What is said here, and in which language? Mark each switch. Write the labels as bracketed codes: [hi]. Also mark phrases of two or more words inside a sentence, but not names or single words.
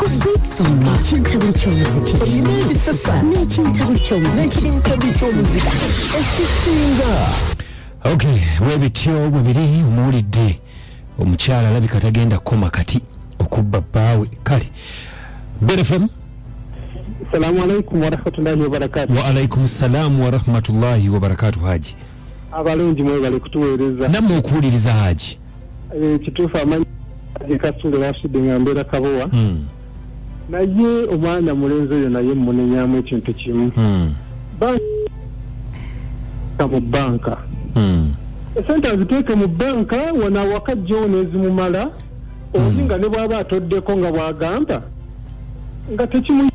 [lg] Kintabuli ky'omuziki olina ebisasa n'ekintabuli ky'omuziki ekisinga okay webityo bwebiri omuwulidde omukyala alabika tagenda koma kati okubba bbaawe kale BFM [ar] السلام عليكم ورحمة الله وبركاته. وعليكم السلام ورحمة الله وبركاته haji [lg] abalungi mwe bali kutuweereza namwe okuwuliriza haji kituufu amanyi kasule Rashid ngambera kabowa naye omwana mulenzi oyo naye mmunenyamu ekintu kimu mu banka esente aziteeke mu banka wana wakajjawo nezimumala oli nga ne bw'aba atoddeko nga bw'agamba nga tekimu